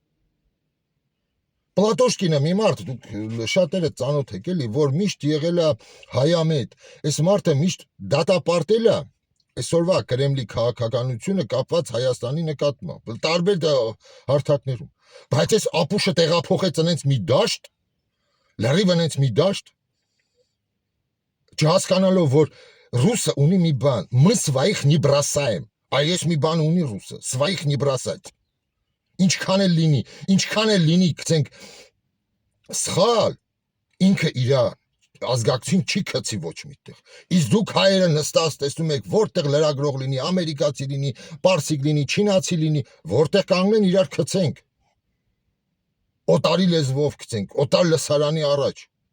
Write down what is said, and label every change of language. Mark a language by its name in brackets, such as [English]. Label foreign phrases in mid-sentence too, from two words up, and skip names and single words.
[Armenian] Պլատոշկինը մի մարդ դուք շատերը ծանոթ եք էլի որ միշտ եղել է հայամետ այս մարդը միշտ դատապարտել է Այսօրվա Կրեմլի քաղաքականությունը կապված Հայաստանի նկատմամբ, տարբեր հարթակներում, բայց այս ապուշը տեղափոխեց այնց մի դաշտ, լրիվ այնց մի դաշտ, չհասկանալով, որ ռուսը ունի մի բան, [Russian] мы своих не бросаем, [Armenian] այս մի բան ունի ռուսը, [Russian] своих не бросать, [Armenian] ինչքան էլ լինի, գցենք, սխալ, ինքը իրա, ազգակցին չի քցի ոչ միտեղ, իսկ դուք հայերը նստած տեսնում եք, որտեղ լրագրող լինի, ամերիկացի լինի, պարսիկ լինի, չինացի լինի, որտեղ կանգնեն իրար քցենք, օտարի լեզվով քցենք, օտար լսարանի առաջ,